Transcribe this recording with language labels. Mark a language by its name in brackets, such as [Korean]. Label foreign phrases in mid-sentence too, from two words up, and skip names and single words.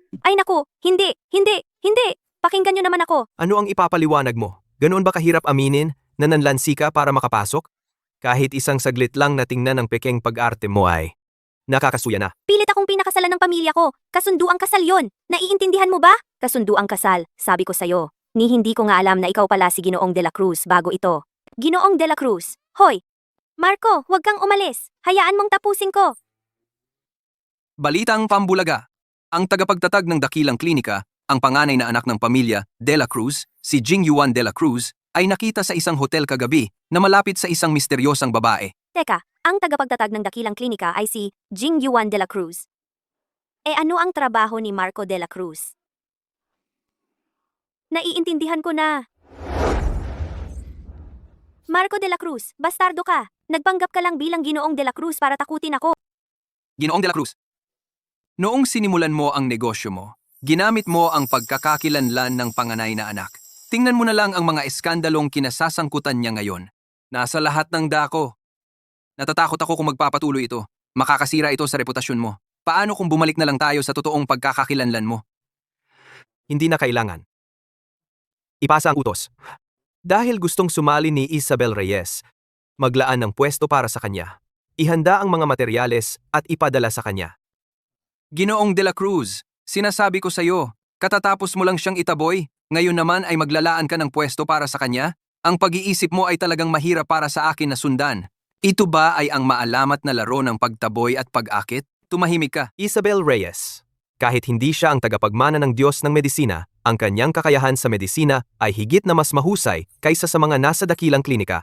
[Filipino] Ay naku, hindi. Pakinggan niyo naman ako. Ano ang ipapaliwanag mo? Ganoon ba kahirap aminin na nanlansi ka para makapasok? Kahit isang saglit lang na tingnan ang pekeng pag-arte mo ay nakakasuya na. Pilit akong pinakasalan ng pamilya ko. Kasundo ang kasal yon. Naiintindihan mo ba? Kasundo ang kasal, sabi ko sa'yo. Ni hindi ko nga alam na ikaw pala si Ginoong de la Cruz bago ito. Ginoong de la Cruz, hoy! Marco, huwag kang umalis. Hayaan mong tapusin ko. Balitang pambulaga. Ang tagapagtatag ng dakilang klinika, ang panganay na anak ng pamilya de la Cruz, si Jing Yuan de la Cruz, ay nakita sa isang hotel kagabi na malapit sa isang misteryosang babae. Teka, ang tagapagtatag ng dakilang klinika ay si Jing Yuan de la Cruz. Ano ang trabaho ni Marco de la Cruz? Naiintindihan ko na. Marco de la Cruz, bastardo ka. Nagpanggap ka lang bilang Ginoong de la Cruz para takutin ako. Ginoong de la Cruz. Noong sinimulan mo ang negosyo mo, ginamit mo ang pagkakakilanlan ng panganay na anak. Tingnan mo na lang ang mga eskandalong kinasasangkutan niya ngayon. Nasa lahat ng dako. Natatakot ako kung magpapatuloy ito. Makakasira ito sa reputasyon mo. Paano kung bumalik na lang tayo sa totoong pagkakakilanlan mo? Hindi na kailangan. Ipasa ang utos. Dahil gustong sumali ni Isabel Reyes, maglaan ng pwesto para sa kanya. Ihanda ang mga materyales at ipadala sa kanya. Ginoong de la Cruz, sinasabi ko sa'yo, katatapos mo lang siyang itaboy, ngayon naman ay maglalaan ka ng pwesto para sa kanya? Ang pag-iisip mo ay talagang mahirap para sa akin na sundan. Ito ba ay ang maalamat na laro ng pagtaboy at pag-akit? Tumahimik ka. Isabel Reyes. Kahit hindi siya ang tagapagmana ng Diyos ng medisina, ang kanyang kakayahan sa medisina ay higit na mas mahusay kaysa sa mga nasa dakilang klinika.